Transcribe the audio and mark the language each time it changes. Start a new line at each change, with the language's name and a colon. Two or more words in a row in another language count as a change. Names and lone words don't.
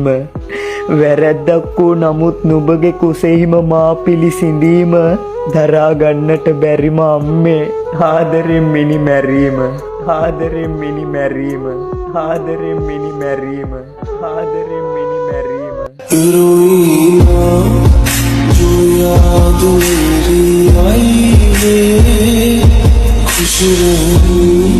Sinhala: වැරැද්දක් වූ නමුත් නුඹගේ කුසෙහිම මා පිළිසිඳීම. දරා ගන්නට බැරිම අම්මේ ආදරෙන් මිනි මැරීම. ආදරෙන් මිනි මැරීම. ආදරෙන් මිනි මැරීම. ආදරෙන් මිනි මැරීම.
Hindi: Heroína, जो याद मेरी आई है खुश रहूं.